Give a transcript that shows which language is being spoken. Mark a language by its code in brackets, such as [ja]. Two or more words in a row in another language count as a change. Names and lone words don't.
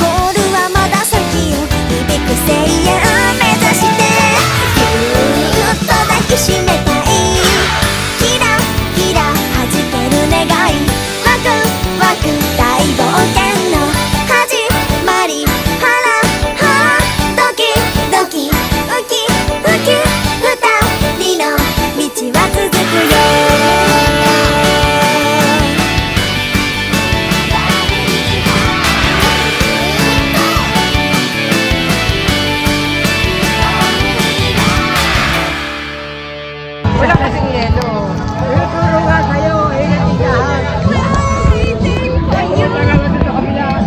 [ja] ルはまだ先よ響く声援目指してぎゅーっと抱きしめたいキラキラ弾ける願いワクワク大冒険の始まりハラハラドキドキウキウキ二人の道は続くよ [tl] Wala kasing yelo. Turo nga sa'yo, natigahan. Ayun na lang ito sa kabila.